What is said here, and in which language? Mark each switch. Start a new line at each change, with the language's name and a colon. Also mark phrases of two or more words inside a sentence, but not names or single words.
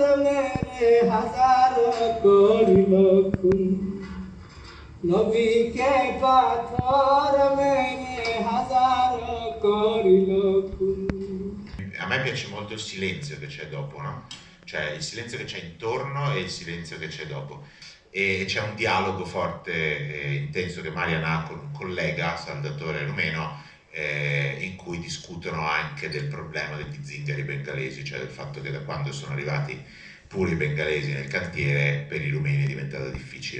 Italian: মেরে হাজার করিল খুন নবী কে পাথর মেরে হাজার করিল খুন। A me piace molto il silenzio che c'è dopo, no? Cioè il silenzio che c'è intorno e il silenzio che c'è dopo. E c'è un dialogo forte e intenso che Marian ha con un collega, Salvatore Rumeno, in cui discutono anche del problema degli zingari bengalesi, cioè del fatto che da quando sono arrivati pure i bengalesi nel cantiere per i rumeni è diventato difficile.